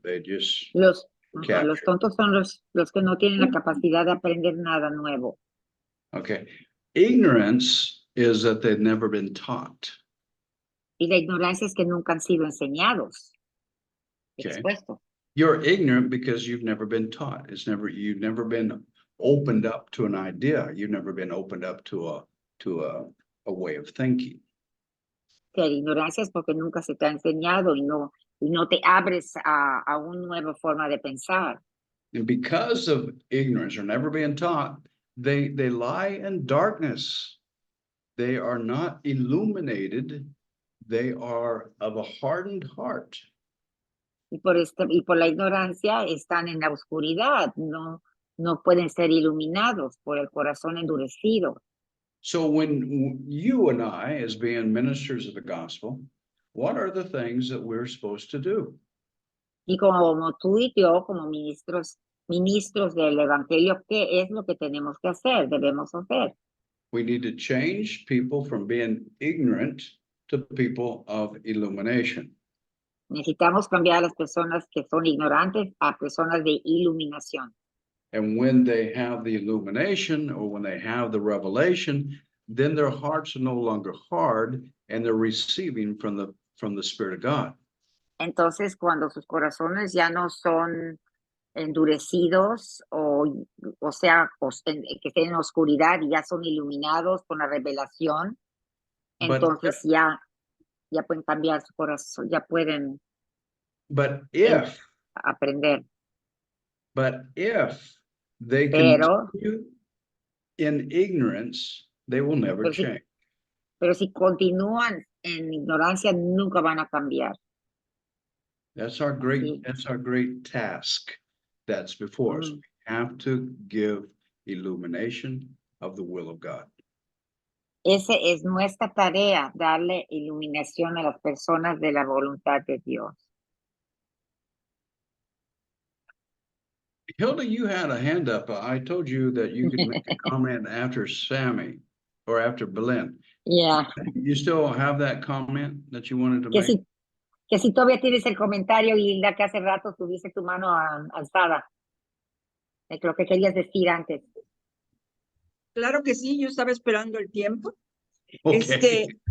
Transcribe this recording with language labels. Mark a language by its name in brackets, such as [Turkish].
[English] They just [Spanish] Los [English] capture. [Spanish] tontos son los que no tienen la capacidad de aprender nada nuevo. [English] Okay. Ignorance is that they've never been taught. [Spanish] Y la ignorancia es que nunca han sido enseñados, [English] Okay. [Spanish] expuestos. [English] You're ignorant because you've never been taught. You've never been opened up to an idea. You've never been opened up to a way of thinking. [Spanish] Que la ignorancia es porque nunca se te ha enseñado y no te abres a una nueva forma de pensar. [English] And because of ignorance or never being taught, they lie in darkness. They are not illuminated. They are of a hardened heart. [Spanish] Y por la ignorancia están en la oscuridad, no pueden ser iluminados por el corazón endurecido. [English] So when you and I, as being ministers of the gospel, what are the things that we're supposed to do? [Spanish] Y como tú y yo, como ministros del evangelio, ¿qué es lo que tenemos que hacer? Debemos hacer. [English] We need to change people from being ignorant to people of illumination. [Spanish] Necesitamos cambiar a las personas que son ignorantes a personas de iluminación. [English] And when they have the illumination or when they have the revelation, then their hearts are no longer hard and they're receiving from the Spirit of God. [Spanish] Entonces, cuando sus corazones ya no son endurecidos o sea, que estén en oscuridad y ya son iluminados con la revelación, entonces ya pueden cambiar su corazón, ya pueden aprender. [English] But if they [Spanish] Pero [English] continue in ignorance, they will never change. [Spanish] Pero si continúan en ignorancia, nunca van a cambiar. [English] That's our great task that's before us. We have to give illumination of the will of God. [Spanish] Esa es nuestra tarea, darle iluminación a las personas de la voluntad de Dios. [English] Hilda, you had a hand up. I told you that you could make a comment after Sammy or after Belen. Yeah. You still have that comment that you wanted to make? [Spanish] Que si todavía tienes el comentario, Hilda, que hace rato tuviste tu mano alzada. Lo que querías decir antes. Claro que sí, yo estaba esperando el tiempo. [English] Okay.